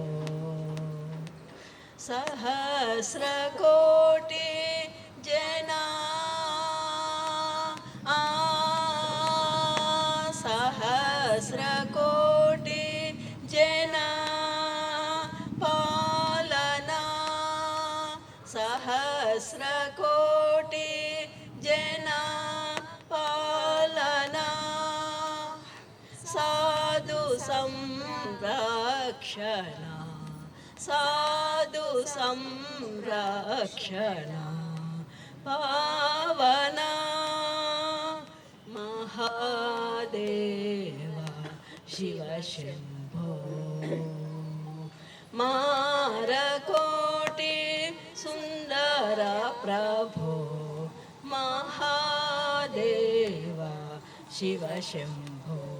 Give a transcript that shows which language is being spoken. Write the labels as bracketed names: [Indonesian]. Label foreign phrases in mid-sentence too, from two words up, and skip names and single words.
[Telugu] సహస్రకోటి జనా సహస్రకోటి జనా పాలనా సహస్రకోటి జనా పాలనా. సాధు సంరక్షణ సాధు సంరక్షణ పావన [Sanskrit] शिव शम्भो मारकोटि सुन्दर प्रभो महादेव शिव शम्भो